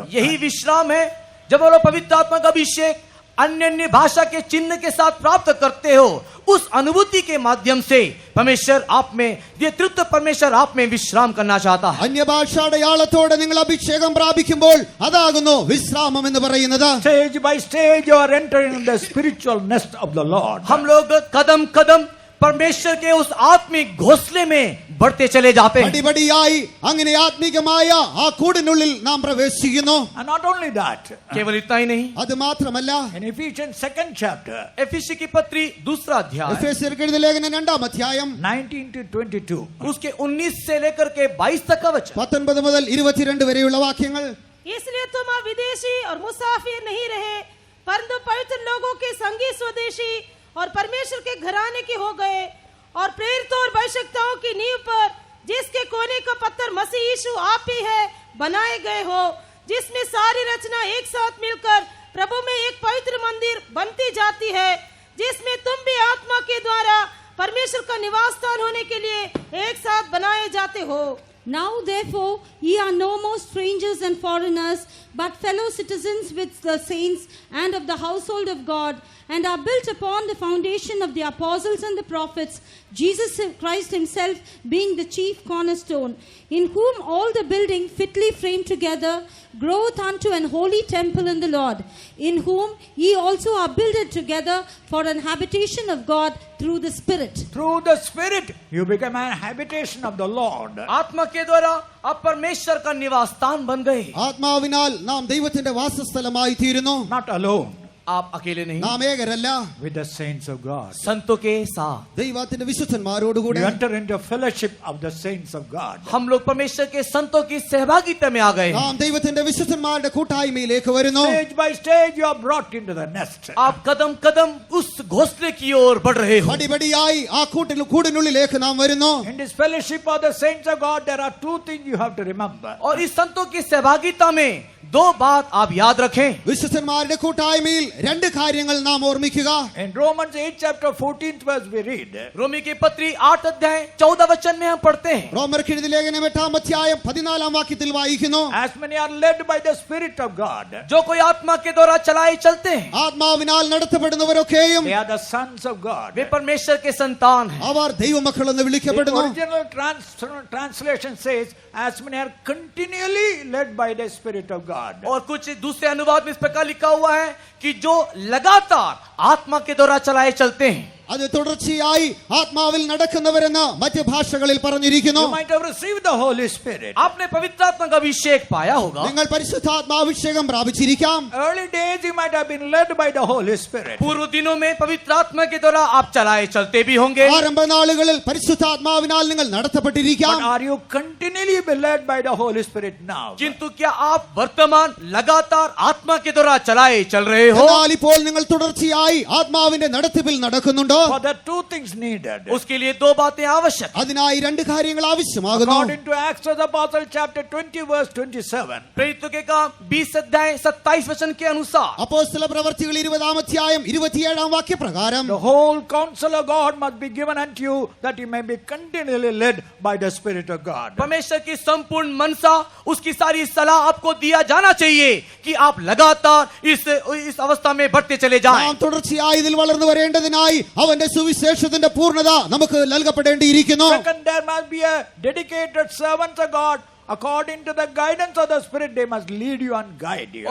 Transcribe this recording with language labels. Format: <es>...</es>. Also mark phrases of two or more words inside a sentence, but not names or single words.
<hi>यही विश्राम है जब वो लोग पवित्र आत्मा का अभिषेक अन्य अन्य भाषा के चिन्ह के साथ प्राप्त करते हो. उस अनुभूति के माध्यम से परमेश्वर आप में, ये तृप्त परमेश्वर आप में विश्राम करना चाहता है.</hi> <ml>അന്യഭാഷാടയാളത്തോടെ നിങ്ങൾ അഭിഷേകം പ്രാപിക്കുമ്പോൾ അതാകുന്നു വിശ്രാമം എന്ന് പറയുന്നത്.</ml> <en>Stage by stage you are entering the spiritual nest of the Lord.</en> <hi>हम लोग कदम कदम परमेश्वर के उस आत्मिक घोंसले में बढ़ते चले जाते हैं.</hi> <ml>പടിപടിയായി അങ്ങനെ ആത്മീകമായ ആ കൂടിനുള്ളിൽ നാം പ്രവേശിക്കുന്നു.</ml> <en>And not only that,</en> <hi>केवल इतना ही नहीं,</hi> <ml>അത് മാത്രമല്ല</ml> <en>in Ephesians 2nd chapter,</en> <hi>एफिसी की पत्री दूसरा अध्याय</hi> <ml>എഫേസ്യർക്ക് എഴുതിയ ലേഖനം 2-ാം അധ്യായം</ml> <en>19 to 22.</en> <hi>उसके 19 से लेकर के 22 तक का वचन.</hi> <ml>19 മുതൽ 22 വരെയുള്ള വാക്യങ്ങൾ.</ml> <hi>इसलिए तुम अब विदेशी और मुसाफिर नहीं रहे, परंतु पवित्र लोगों के संगी स्वदेशी और परमेश्वर के घराने के हो गए, और प्रेरितों और भविष्यवक्ताओं की नींव पर, जिसके कोने का पत्थर मसीह यीशु आप ही है, बनाए गए हो, जिसमें सारी रचना एक साथ मिलकर प्रभु में एक पवित्र मंदिर बनती जाती है, जिसमें तुम भी आत्मा के द्वारा परमेश्वर का निवास स्थान होने के लिए एक साथ बनाए जाते हो.</hi> <en>Now therefore ye are no more strangers and foreigners, but fellow citizens with the saints and of the household of God, and are built upon the foundation of the apostles and the prophets, Jesus Christ himself being the chief cornerstone, in whom all the building fitly framed together groweth unto an holy temple in the Lord, in whom ye also are builded together for an habitation of God through the Spirit. Through the Spirit, you become a habitation of the Lord.</en> <hi>आत्मा के द्वारा आप परमेश्वर का निवास स्थान बन गए.</hi> <ml>ആത്മാവിനാൽ നാം ദൈവത്തിന്റെ വാസസ്ഥലമായി തീരുന്നു.</ml> <en>Not alone,</en> <hi>आप अकेले नहीं,</hi> <ml>നാം ഏകരല്ല,</ml> <en>with the saints of God.</en> <hi>संतों के साथ</hi> <ml>ദൈവത്തിന്റെ വിശുദ്ധന്മാരോടുകൂടെ</ml> <en>You enter into fellowship of the saints of God.</en> <hi>हम लोग परमेश्वर के संतों की सहभागिता में आ गए.</hi> <ml>നാം ദൈവത്തിന്റെ വിശുദ്ധന്മാരുടെ കൂട്ടായ്മയിലേക്ക് വരുന്നു.</ml> <en>Stage by stage, you are brought into the nest.</en> <hi>आप कदम कदम उस घोंसले की ओर बढ़ रहे हो.</hi> <ml>പടിപടിയായി ആ കൂടിനുള്ളിലേക്ക് നാം വരുന്നു.</ml> <en>In this fellowship of the saints of God, there are two things you have to remember.</en> <hi>और इस संतों की सहभागिता में दो बात आप याद रखें.</hi> <ml>വിശുദ്ധന്മാരുടെ കൂട്ടായ്മയിൽ രണ്ട് കാര്യങ്ങൾ നാം ഓർമ്മിക്കുക.</ml> <en>In Romans 8 chapter 14th verse we read,</en> <hi>रोमी की पत्री 8 अध्याय 14 वचन में हम पढ़ते हैं.</hi> <ml>റോമർക്കെഴുതിയ ലേഖനം 8-ാം അധ്യായം 14-ാം വാക്യത്തിൽ വായിക്കുന്നു.</ml> <en>as many are led by the Spirit of God,</en> <hi>जो कोई आत्मा के द्वारा चलाए चलते हैं</hi> <ml>ആത്മാവിനാൽ നടത്തപ്പെടുന്നവരൊക്കെയും</ml> <en>they are the sons of God.</en> <hi>वे परमेश्वर के संतान हैं.</hi> <ml>അവർ ദൈവമക്കൾ എന്ന്</ml> <en>The</en> <ml>വിളിക്കപ്പെടുന്നു.</ml> <en>original translation says, as many are continually led by the Spirit of God.</en> <hi>और कुछ दूसरे अनुवाद में इस प्रकार लिखा हुआ है कि जो लगातार आत्मा के द्वारा चलाए चलते हैं.</hi> <ml>അത് തുടർച്ചയായി ആത്മാവിൽ നടക്കുന്നവരെന്ന് മറ്റ് ഭാഷകളിൽ പറഞ്ഞിരിക്കുന്നു.</ml> <en>You might have received the Holy Spirit.</en> <hi>आपने पवित्र आत्मा का अभिषेक पाया होगा.</hi> <ml>നിങ്ങൾ പരിശുദ്ധാത്മാഭിഷേകം പ്രാപിച്ചിരിക്കാം.</ml> <en>Early days you might have been led by the Holy Spirit.</en> <hi>पूर्व दिनों में पवित्र आत्मा के द्वारा आप चलाए चलते भी होंगे.</hi> <ml>ആരംഭ നാളുകളിൽ പരിശുദ്ധാത്മാവിനാൽ നിങ്ങൾ നടത്തപ്പെട്ടിരിക്കാം.</ml> <en>But are you continually be led by the Holy Spirit now?</en> <hi>किंतु क्या आप वर्तमान लगातार आत्मा के द्वारा चलाए चल रहे हो?</hi> <ml>എന്നാൽ ഇപ്പോൾ നിങ്ങൾ തുടർച്ചയായി ആത്മാവിന്റെ നടത്തിപ്പിൽ നടക്കുന്നുണ്ടോ?</ml> <en>For the two things needed.</en> <hi>उसके लिए दो बातें आवश्यक.</hi> <ml>അതിനായി രണ്ട് കാര്യങ്ങൾ ആവശ്യമാകുന്നു.</ml> <en>According to Acts of the Apostle chapter 20 verse 27.</en> <hi>प्रेरितों के काम 20 अध्याय 27 वचन के अनुसार</hi> <ml>അപ്പോസ്തല പ്രവർത്തികൾ 20-ാം അധ്യായം 27-ാം വാക്യപ്രകാരം</ml> <en>The whole counsel of God must be given unto you, that you may be continually led by the Spirit of God.</en> <hi>परमेश्वर की संपूर्ण मनसा, उसकी सारी सलाह आपको दिया जाना चाहिए कि आप लगातार इस अवस्था में बढ़ते चले जाएं.</hi> <ml>നാം തുടർച്ചയായി ഇതിൽ വളർന്നു വരേണ്ടതിനായി അവന്റെ സുവിശേഷത്തിന്റെ പൂർണ്ണത നമുക്ക് നൽകപ്പെടേണ്ടിയിരിക്കുന്നു.</ml> <en>Second, there must be a dedicated servant of God. According to the guidance of the Spirit, they must lead you and guide you.</en>